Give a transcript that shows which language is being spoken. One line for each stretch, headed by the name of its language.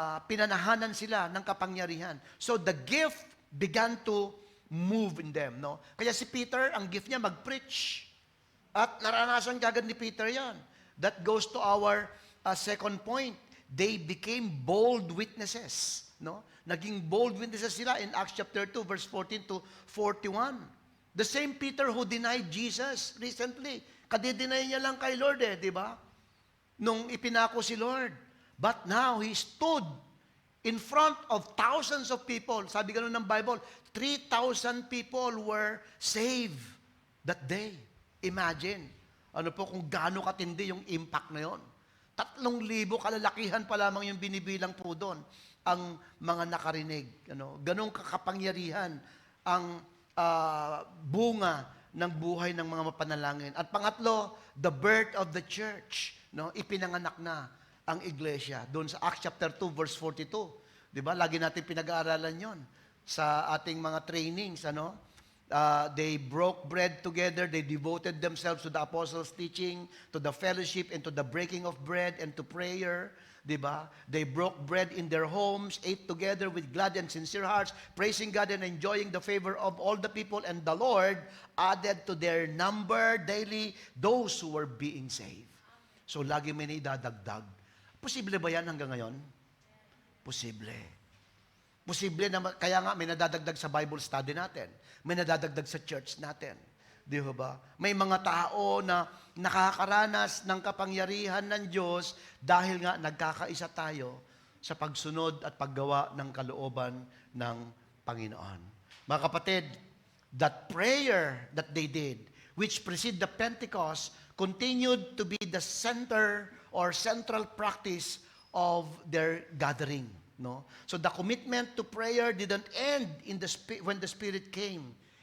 Filipino: Pinanahanan sila ng kapangyarihan.
English: So the gift began to move in them.
Filipino: Kaya si Peter, ang gift niya mag-preach. At naranasan kagad ni Peter yan.
English: That goes to our second point. They became bold witnesses.
Filipino: Naging bold witnesses sila in Acts chapter 2, verse 14 to 41.
English: The same Peter who denied Jesus recently.
Filipino: Kadidinay niya lang kay Lord di ba? Nung ipinako si Lord.
English: But now, he stood in front of thousands of people.
Filipino: Sabi ganun ng Bible,
English: 3,000 people were saved that day.
Filipino: Imagine. Kung gaano katindi yung impact na yon. 3,000 kalalakihan pa lamang yung binibilang po doon ang mga nakarinig. Ganong kakapangyarihan ang bunga ng buhay ng mga mapanalangin. At pangatlo,
English: the birth of the church. No?
Filipino: Ipinanganak na ang iglesia. Doon sa Acts chapter 2, verse 42. Di ba? Lagi natin pinag-aaralan yon sa ating mga trainings.
English: They broke bread together. They devoted themselves to the apostles' teaching, to the fellowship, and to the breaking of bread, and to prayer. Diba? They broke bread in their homes, ate together with glad and sincere hearts, praising God and enjoying the favor of all the people, and the Lord added to their number daily those who were being saved.
Filipino: So, lagi may naidadagdag. Posible ba yan hanggang ngayon? Posible. Posible na, kaya nga may nadadagdag sa Bible study natin. May nadadagdag sa church natin. Di ba? May mga tao na nakakaranas ng kapangyarihan ng Diyos dahil nga nagkakaisa tayo sa pagsunod at paggawa ng kalooban ng Panginoon. Mga kapatid,
English: that prayer that they did, which preceded the Pentecost, continued to be the center or central practice of their gathering. No? So the commitment to prayer didn't end when the Spirit came.